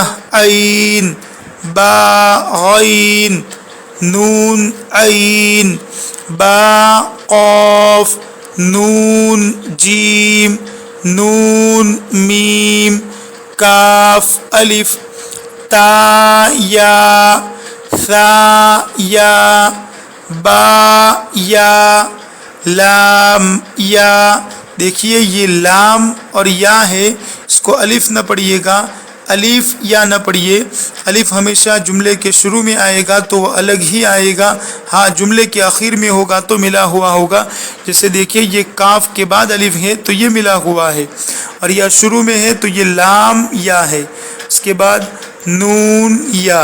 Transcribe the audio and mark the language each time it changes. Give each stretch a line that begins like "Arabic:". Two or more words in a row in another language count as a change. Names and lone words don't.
Urdu: عین، با، غین، نون، عین، با، قاف، نون، جیم، نون، میم، کاف، الف، تا، یا، ثا، یا، با، یا، لام، یا۔ دیکھیے یہ لام اور یا ہے، اس کو الف نہ پڑھیے گا، الف یا نہ پڑھیے، الف ہمیشہ جملے کے شروع میں آئے گا تو وہ الگ ہی آئے گا، ہاں جملے کے آخر میں ہوگا تو ملا ہوا ہوگا، جیسے دیکھیے یہ کاف کے بعد الف ہے تو یہ ملا ہوا ہے، اور یا شروع میں ہے تو یہ لام یا ہے، اس کے بعد نون یا۔